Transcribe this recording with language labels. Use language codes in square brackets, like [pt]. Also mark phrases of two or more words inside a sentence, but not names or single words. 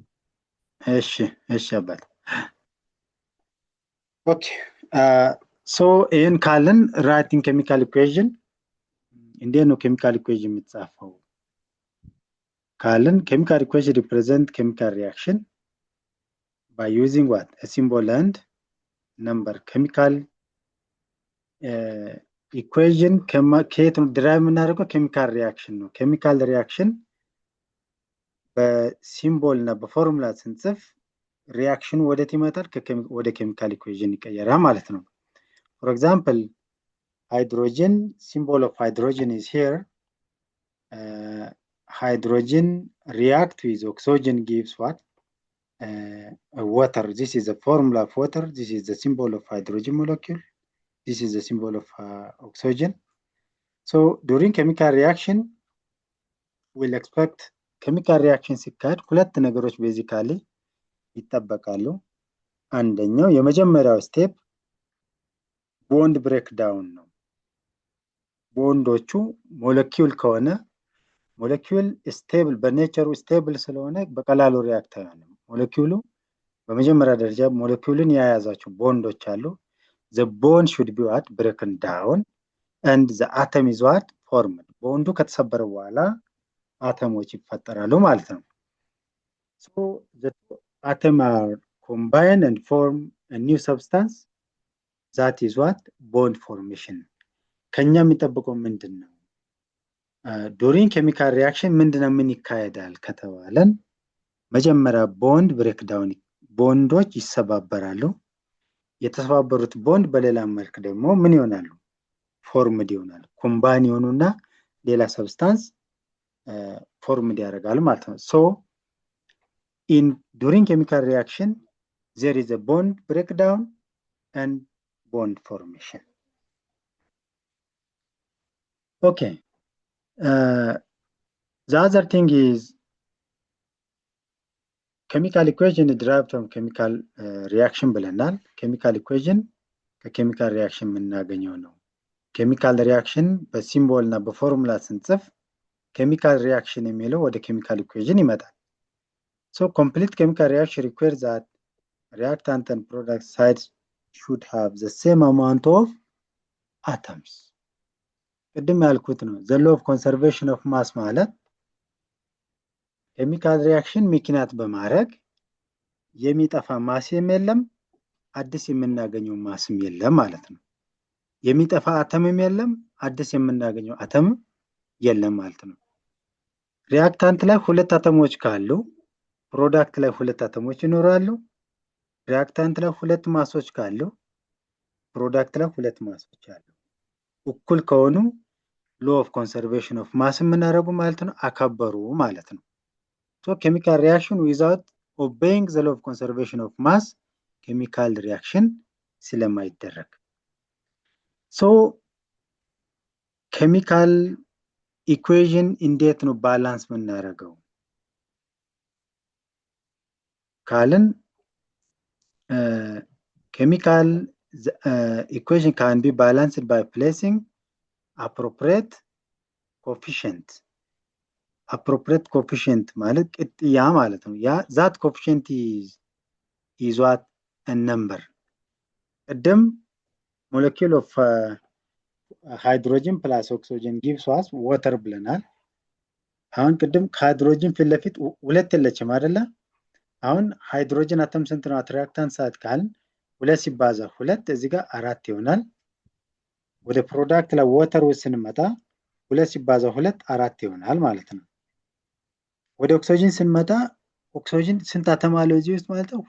[am] እሺ አባት። [en] okay so [am] ይሄን ካልን [en] writing chemical equation [am] እንዴት ነው [en] chemical equation [am] የሚጻፈው ካልን [en] chemical equation represent chemical reaction by using what? A symbol and number. Chemical equation [am] ከየት ነው ድራይቭ የምናደርገው? [en] chemical reaction [am] ነው። [en] chemical reaction [am] በሲምቦል እና በፎርሙላ ስንጽፍ ሪአክሽኑ ወዴት ይመጣል? ወደ [en] chemical equation [am] ይቀየራል ማለት ነው። [en] For example, hydrogen, symbol of hydrogen is here. Hydrogen react with oxygen gives what? Water. This is the formula of water. This is the symbol of hydrogen molecule. This is the symbol of oxygen. So during chemical reaction, we'll expect chemical reaction [am] ሲካሄድ ሁለት ነገሮች ቤዚካሊ ይጠበቃሉ። አንደኛው የመጀመሪያው ስቴፕ [en] bond break down [am] ነው። ቦንዶቹ ሞለኪውል ከሆነ [en] molecule stable [am] በኔቸሩ ስቴብል ስለሆነ በቀላሉ ሪአክት አይሆንም። ሞለኪውሉ በመጀመሪያ ደረጃ ሞለኪውልን የያዛቸው ቦንዶች አሉ። [en] the bond should be what? broken down and the atom is what? formed. [am] ቦንዱ ከተሰበረ በኋላ አተሞች ይፈጠራሉ ማለት ነው። [en] so the atoms are combined and form a new substance. that is what? bond formation. [am] ከኛ የሚጠብቀው ምንድነው? [en] during chemical reaction [am] ምንድነው ምን ይካሄዳል ከተባለን መጀመሪያ [en] bond break down [am] ቦንዶች ይሰባበራሉ። የተሰባበሩት ቦንድ በሌላ መልክ ደግሞ ምን ይሆናሉ? ፎርምድ ይሆናሉ። ኮምባይን ይሆኑና ሌላ ሰብስታንስ ፎርምድ ያደርጋሉ ማለት ነው። [en] so during chemical reaction there is a bond breakdown and bond formation. Okay. The other thing is chemical equation derived from chemical reaction [am] ብለናል። [en] chemical equation ከchemical reaction [am] የምናገኘው ነው። [en] chemical reaction [am] በሲምቦል እና በፎርሙላ ስንጽፍ [en] chemical reaction [am] የሚለው ወደ [en] chemical equation [am] ይመጣል። [en] So complete chemical reaction requires that reactant and product sides should have the same amount of atoms. [am] ቅድም ያልኩት ነው። [en] the law of conservation of mass [am] ማለት ኬሚካል ሪያክሽን ምክንያት በማድረግ የሚጠፋ ማስም የለም አዲስ የምናገኘው ማስም የለም ማለት ነው። የሚጠፋ አተምም የለም አዲስ የምናገኘው አተም የለም ማለት ነው። ሪያክታንት ላይ ሁለት አተሞች ካሉ ፕሮዳክት ላይ ሁለት አተሞች ይኖራሉ። ሪያክታንት ላይ ሁለት ማሶች ካሉ ፕሮዳክት ላይ ሁለት ማሶች አሉ። እኩል ከሆኑ [en] law of conservation of mass [am] የምናደርጉ ማለት ነው አከበሩ ማለት ነው። [en] So chemical reaction without obeying the law of conservation of mass chemical reaction [am] ስለማይደረግ [en] So chemical equation [am] እንዴት ነው ባላንስ የምናደርገው [en] ካልን chemical equation can be balanced by placing appropriate coefficient [am] ማለት ቅጥያ ማለት ነው። [en] ያ that coefficient is what a number. [am] ቅድም [en] molecule of hydrogen plus oxygen gives us water [am] ብለናል። አሁን ቅድም ከሃይድሮጅን ፊት ለፊት ሁለት የለችም አይደለ? አሁን ሃይድሮጅን አተም ስንት ነው አትራክታንት ሰዓት ካልን ሁለት ሲባዛ ሁለት እዚህ ጋር አራት ይሆናል። ወደ ፕሮዳክት ላይ ዋተር ውስጥ ስንመጣ ሁለት ሲባዛ ሁለት አራት ይሆናል ማለት ነው። ወደ ኦክሲጅን ስንመጣ ኦክሲጅን ስንት አተም አለው እዚህ ውስጥ ማለት ነው?